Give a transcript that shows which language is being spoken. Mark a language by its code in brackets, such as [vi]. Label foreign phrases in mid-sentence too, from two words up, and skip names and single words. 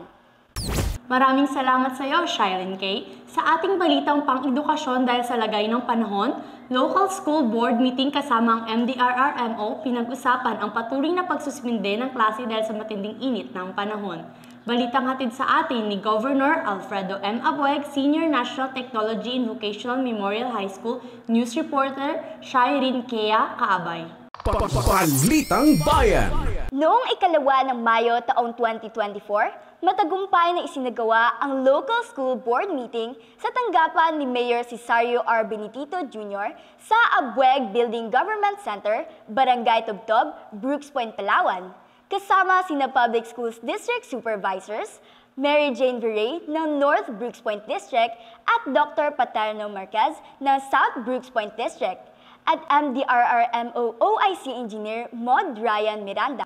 [tl] Maraming salamat sa iyo, Shailene K. Sa ating balitang pang-edukasyon dahil sa lagay ng panahon, [en] local school board meeting [tl] kasama ang MDRRMO pinag-usapan ang patuloy na pagsuspinde ng klase dahil sa matinding init ng panahon. Balitang hatid sa atin ni Governor Alfredo M. Abueg, Senior National Technology and Vocational Memorial High School [en] News Reporter, [tl] Shailene K. Kaabay. Balitang Bayan. Noong ikalawa ng Mayo taong 2024, matagumpay na isinagawa ang [en] local school board meeting [tl] sa tanggapan ni Mayor Cesario R. Benedito Jr. sa Abueg Building Government Center, Barangay Tubtob, Brooks Point, Palawan. Kasama sina Public Schools District Supervisors, Mary Jane Viray ng North Brooks Point District at Dr. Paterno Marquez ng South Brooks Point District at MDRRMO OIC Engineer Maud Ryan Miranda.